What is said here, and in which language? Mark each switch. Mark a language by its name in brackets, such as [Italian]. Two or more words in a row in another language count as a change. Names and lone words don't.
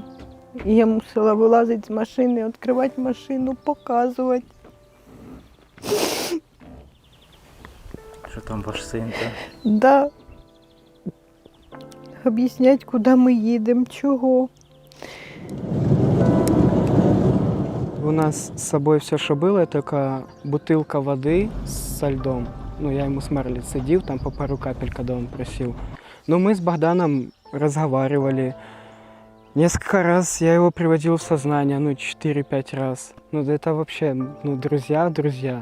[Ukrainian] І я мусила вилазити з машини, відкривати машину, показувати. Що там ваш син, так? [Russian] Да. [Ukrainian] Об'яснять, куди ми їдемо, чого. [Russian] У нас с собой все, что было, только бутылка воды со льдом. Ну, я ему с Марли цедил, там по пару капель, когда он просил. Но мы с Богданом разговаривали. Несколько раз я его приводил в сознание, 4-5 раз. Это вообще, друзья.